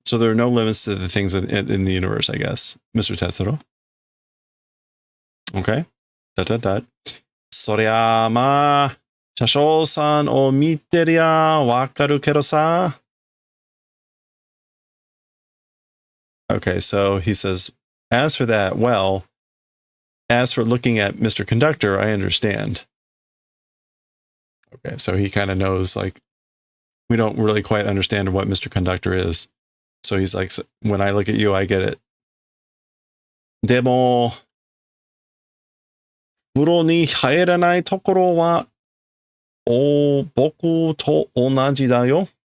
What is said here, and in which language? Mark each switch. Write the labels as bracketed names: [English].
[English] So there are no limits to the things in the universe, I guess. Mr. Tetsuro. Okay. ... [Japanese] そりゃあまあ、車掌さんを見てりゃわかるけどさ。 [English] Okay, so he says, as for that, well, as for looking at Mr. Conductor, I understand. Okay, so he kind of knows, like, we don't really quite understand what Mr. Conductor is. So he's like, when I look at you, I get it. [Japanese] でも、風呂に入らないところは、僕と同じだよ。